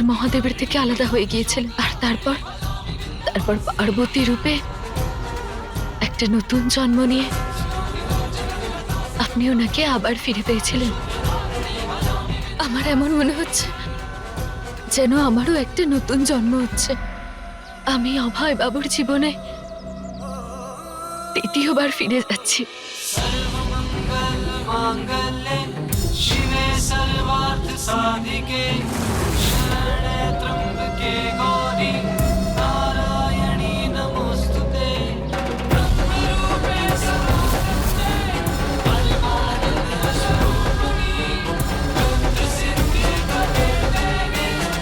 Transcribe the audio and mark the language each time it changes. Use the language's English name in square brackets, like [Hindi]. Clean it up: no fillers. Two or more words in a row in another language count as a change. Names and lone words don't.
[Bangla] মহাদেবের থেকে আলাদা হয়ে গিয়েছিলেন, আর তারপর পার্বতী রূপে একটা নতুন জন্ম নিয়ে আপনি ওনাকে আবার ফিরে পেয়েছিলেন। আমার এমন মনে হচ্ছে যেন আমারও একটা নতুন জন্ম হচ্ছে। আমি অভয় বাবুর জীবনে দ্বিতীয়বার ফিরে যাচ্ছি। [Sanskrit] शिवे सर्वार्थ साधिके शरणे त्र्यंबके गौरी नारायणी नमोस्तुते ब्रह्मरूपे सदानन्दे परमानन्द स्वरूपिणी रुद्रसिद्धि प्रदे देवी